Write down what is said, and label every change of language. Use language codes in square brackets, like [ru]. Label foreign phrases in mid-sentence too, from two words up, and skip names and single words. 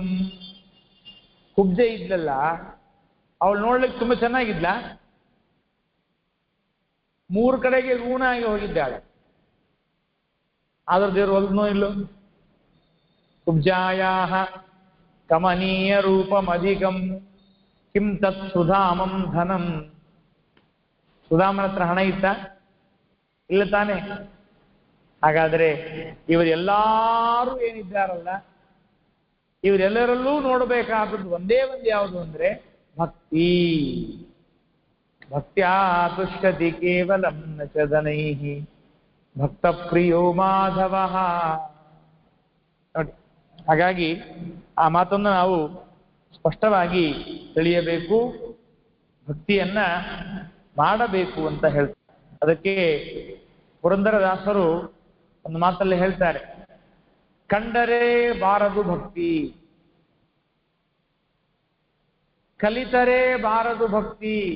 [kn] ಕುಬ್ಜೆ ಇದ್ಲಲ್ಲ, ಅವಳು ನೋಡ್ಲಿಕ್ಕೆ ತುಂಬಾ ಚೆನ್ನಾಗಿದ್ಲ. 3 ಕಡೆಗೆ ಊನಾಗಿ ಹೋಗಿದ್ದಾಳೆ. ಆದ್ರೆ ದೇವರು ಒಲ್ನೋ ಇಲ್ಲೋ. [sa] ಕುಬ್ಜಾಯಾ ಕಮನೀಯ ರೂಪಮಧಿಕಂ ಕಿಂ ತತ್ ಸುಧಾಮಂ ಧನಂ. [kn] ಸುಧಾಮನ ಹತ್ರ ಹಣ ಇತ್ತ? ಇಲ್ಲ ತಾನೆ. ಹಾಗಾದ್ರೆ ಇವರೆಲ್ಲಾರು ಏನಿದ್ದಾರಲ್ಲ, ಇವರೆಲ್ಲರಲ್ಲೂ ನೋಡಬೇಕಾದದ್ದು ಒಂದೇ ಒಂದು ಯಾವುದು ಅಂದ್ರೆ ಭಕ್ತಿ. [sa] ಭಕ್ತ್ಯಾ ತುಷ್ಯತಿ ಕೇವಲಂ ನ ಚ ಧನೈಃ ಭಕ್ತ ಪ್ರಿಯೋ ಮಾಧವ. [kn] ನೋಡಿ, ಹಾಗಾಗಿ ಆ ಮಾತನ್ನು ನಾವು ಸ್ಪಷ್ಟವಾಗಿ ತಿಳಿಯಬೇಕು. ಭಕ್ತಿಯನ್ನ ಮಾಡಬೇಕು ಅಂತ ಹೇಳ್ತಾರೆ. ಅದಕ್ಕೆ ಪುರಂದರದಾಸರು ಒಂದು ಮಾತಲ್ಲಿ ಹೇಳ್ತಾರೆ, ಕಂಡರೆ ಬಾರದು ಭಕ್ತಿ, ಕಲಿತರೆ ಬಾರದು ಭಕ್ತಿ.